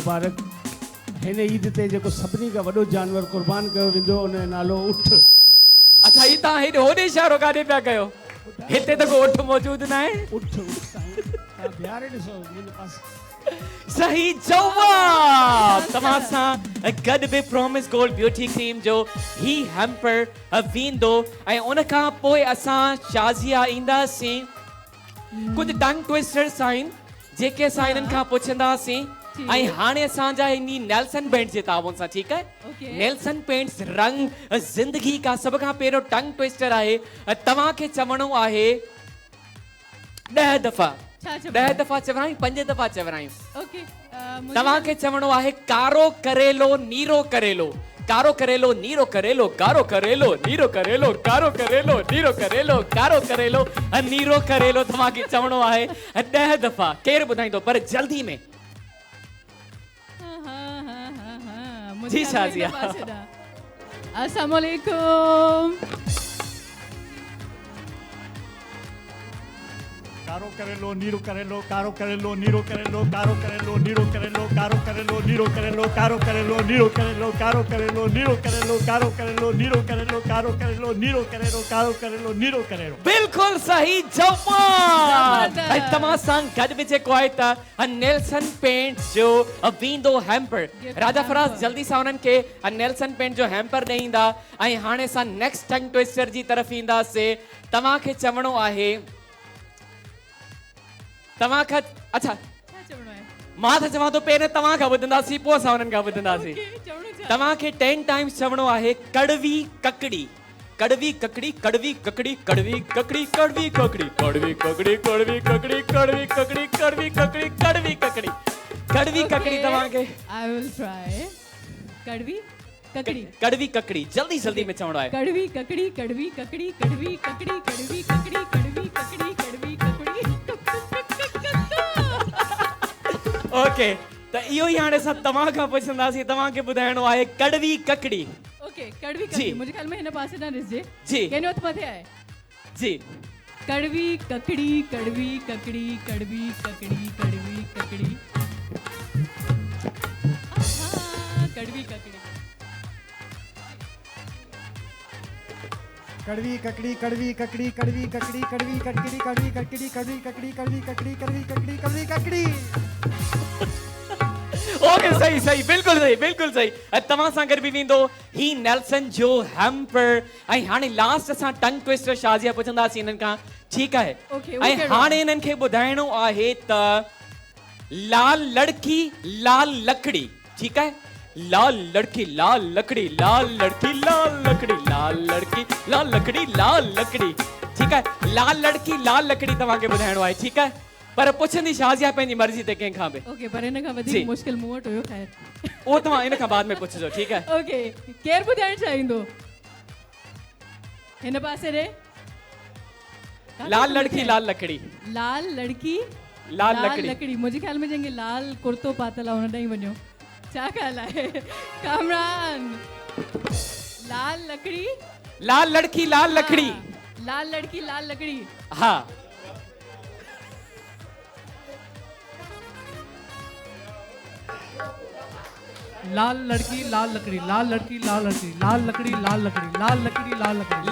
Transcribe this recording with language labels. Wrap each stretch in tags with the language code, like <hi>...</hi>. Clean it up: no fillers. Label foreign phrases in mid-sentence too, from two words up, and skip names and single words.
<sd>खे ईद मुबारक हिन ईद ते जेको सभिनी खां वॾो जानवर कुर्बान कयो वेंदो उन जो नालो उठ अच्छा ही तव्हां हेॾे होॾे इशारो काॾे पिया कयो हिते त को उठ मौजूदु न आहे उठ साईं तव्हां बीहारे ॾिसो मुंहिंजे पासे सही जवाब तव्हां सां गॾु बि प्रॉमिस गोल्ड ब्यूटी क्रीम जो ही हैम्पर वेंदो ऐं उन खां पोइ असां शाज़िया ईंदासीं कुझु</sd> <en>tongue twisters</en> <sd>आहिनि जेके असां इन्हनि खां पुछंदासीं ऐं हाणे असांजा इन्ही नेल्सन पेंट्स जे ताउन सां ठीकु आहे</sd> <en>Okay.</en> <sd>नेल्सन पेंट्स रंग ज़िंदगी का सभ खां पहिरियों</sd> <en>tongue twister</en> <sd>आहे तव्हांखे चवणो आहे 10 दफ़ा छा चवणो 10 आहे? दफ़ा चवरायूं 5 दफ़ा चवरायूं ओके तव्हांखे चवणो आहे कारो करेलो नीरो करेलो कारो करेलो नीरो करेलो कारो करेलो नीरो करेलो कारो करेलो नीरो करेलो कारो करेलो नीरो करेलो तव्हांखे चवणो आहे 10 दफ़ा केरु ॿुधाईंदो पर जल्दी में जी शाज़िया</sd> <ar>السلام عليكم</ar> <sd>कारो करेलो नीरो करेलो कारो करेलो नीरो करेलो कारो करेलो नीरो करेलो कारो करेलो नीरो करेलो कारो करेलो नीरो करेलो कारो करेलो नीरो करेलो कारो करेलो नीरो करेलो कारो करेलो नीरो करेलो कारो करेलो नीरो करेलो बिल्कुल सही जवाब जबरदस्त। तव्हां सां गॾु बि जेको आहे त नेल्सन पेंट जो वींदो हैम्पर राजा फराज जल्दी सां उन्हनि खे नेल्सन पेंट जो हैम्पर ॾेईंदा ऐं हाणे असां</sd> <en>next tongue twister</en> <sd>जी तरफ़ ईंदासीं तव्हांखे चवणो आहे तव्हांखां अच्छा छा चवणो आहे मां त चवां थो पहिरियों तव्हां खां ॿुधंदासीं पोइ असां उन्हनि खां ॿुधंदासीं चवणो छा तव्हांखे 10 टाइम्स चवणो आहे</sd> <ur>کڑوی ککڑی کڑوی ککڑی کڑوی ککڑی کڑوی ککڑی کڑوی ککڑی کڑوی ککڑی کڑوی ککڑی کڑوی ککڑی کڑوی ککڑی کڑوی ککڑی کڑوی ککڑی तव्हांखे</ur> <en>I will try</en> <ur>کڑوی ککڑی کڑوی ککڑی</ur> <sd>जल्दी जल्दी में चवणो आहे</sd> <ur>کڑوی ککڑی کڑوی ککڑی کڑوی ککڑی کڑوی ککڑی کڑوی ککڑی کڑوی ککڑی</ur> <sd>ओके त इहो ई हाणे असां तव्हां खां पुछंदासीं तव्हांखे ॿुधाइणो आहे</sd> <ur>کڑوی ککڑی</ur> <sd>ओके कड़वी जी। ककड़ी</sd> <ur>مجھے خیال میں</ur> <sd>हिन पासे ना ॾिसजे जी। कंहिंजो हथ मथे आहे जी</sd> <ur>کڑوی ککڑی کڑوی ککڑی کڑوی ککڑی کڑوی ککڑی کڑوی ککڑی کڑوی ککڑی کڑوی ککڑی کڑوی ککڑی کڑوی ککڑی کڑوی ککڑی کڑوی ککڑی کڑوی ککڑی کڑوی ککڑی کڑوی ککڑی</ur> <sd>ओके सही सही बिल्कुल सही तव्हां सां गॾु बि वेंदो ही नेल्सन जो हैम्पर ऐं हाणे लास्ट असां</sd> <en>tongue twister</en> <sd>शाज़िया पुछंदासीं हिननि खां ठीकु आहे</sd> <en>Okay, okay,</en> <sd>ऐं हाणे हिननि खे ॿुधाइणो आहे त</sd> <ur>لال لڑکی لال لکڑی</ur> <sd>ठीकु आहे</sd> <ur>لال لڑکی لال لکڑی لال لڑکی لال لکڑی لال لڑکی لال لکڑی لال لکڑی</ur> <sd>ठीकु आहे</sd> <ur>لال لڑکی لال لکڑی</ur> <sd>तव्हांखे ॿुधाइणो आहे ठीकु आहे पर पुछंदी शाज़िया पंहिंजी मर्ज़ी ते कंहिंखां बि ओके पर हिन खां जी। वधीक मुश्किल मूं वटि हुयो ख़ैर उहो तव्हां इन खां बाद में पुछिजो ठीकु आहे ओके केरु ॿुधाइण चाहींदो हिन पासे ॾे</sd> <ur>لال لڑکی لال لکڑی لال لڑکی لال لکڑی</ur> <sd>लकड़ी</sd> <ur>مجھے خیال میں</ur> <sd>जंहिंखे लाल कुर्तो पातल आहे हुन ॾांहुं वञो छा ख़्याल आहे कामरान</sd> <ur>لال لکڑی لال لڑکی لال لکڑی ہاں، لال لڑکی لال لکڑی</ur> <sd>हाँ</sd> <ur>لال لڑکی لال لکڑی لال لڑکی لال لکڑی لال لکڑی لال لکڑی لال لکڑی لال لکڑی</ur>